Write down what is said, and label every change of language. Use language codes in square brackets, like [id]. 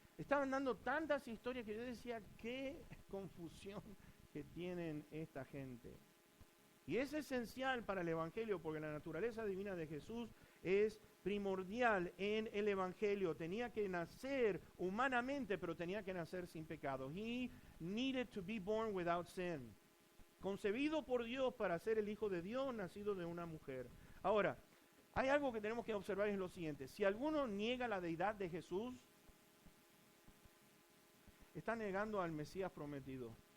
[es] Estaban dando tantas historias que yo decía, qué confusión que tienen esta gente. Y es esencial para el Evangelio, porque la naturaleza divina de Jesús es primordial en el Evangelio. Tenía que nacer humanamente, pero tenía que nacer sin pecado. [en] He needed to be born without sin. [es] Concebido por Dios para ser el Hijo de Dios, nacido de una mujer. Ahora, hay algo que tenemos que observar, es lo siguiente. Si alguno niega la deidad de Jesús, está negando al Mesías prometido.